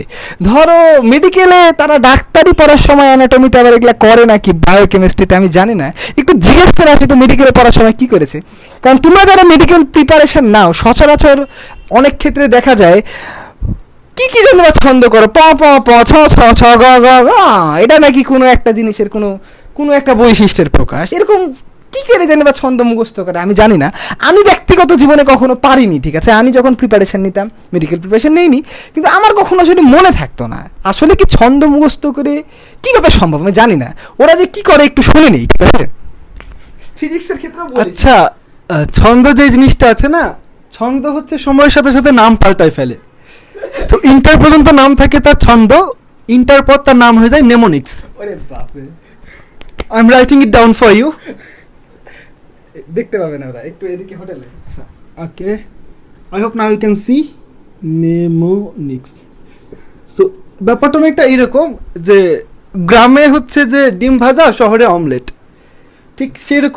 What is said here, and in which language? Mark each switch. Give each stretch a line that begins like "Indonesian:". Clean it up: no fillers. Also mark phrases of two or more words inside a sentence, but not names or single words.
Bangla: ধরো মেডিকেলে তারা ডাক্তারি পড়ার সময় অ্যানাটমিতে আবার এগুলা করে নাকি, বায়োকেমিস্ট্রিতে আমি জানি না, একটু জিজ্ঞেস করে আছে তো মেডিকেলে পড়ার সময় কি করেছে। কারণ তোমরা যারা
English: medical preparation
Bangla: নাও, সচরাচর অনেক ক্ষেত্রে দেখা যায় কি কি যেন ছন্দ করো, প প প ছ ছ ছ গ গ গ, এটা নাকি কোনো একটা জিনিসের কোনো একটা বৈশিষ্ট্যের প্রকাশ, এরকম কি করে যেন বা ছন্দ মুখস্থ করে আমি জানি না। আমি ব্যক্তিগত জীবনে কখনো পারিনি, ঠিক আছে? আমি যখন প্রিপারেশন নিতাম,
English: medical preparation
Bangla: নেইনি, কিন্তু আমার কখনো আসলে মনে থাকতো না আসলে কি ছন্দ মুখস্থ করে কীভাবে সম্ভব আমি জানি না। ওরা যে কি করে একটু শুনে নেই, ঠিক আছে? ফিজিক্সের ক্ষেত্রে আচ্ছা, ছন্দ যে জিনিসটা আছে না, ছন্দ হচ্ছে সময়ের সাথে সাথে নাম পাল্টায় ফেলে। তো ইন্টার পর্যন্ত নাম থাকে তার ছন্দ, ইন্টার পর তার নাম হয়ে যায় নেমোনিক্স। ওরে বাপরে,
English: I am writing it down for you.
Bangla: দেখতে পাবেন ওরা একটু এদিকে হোটেলে।
English: আচ্ছা, okay, I hope now you can see mnemonics.
Bangla: সো ব্যাপারটা অনেকটা এইরকম যে গ্রামে হচ্ছে যে ডিম ভাজা, শহরে অমলেট, ঠিক সেই রকম।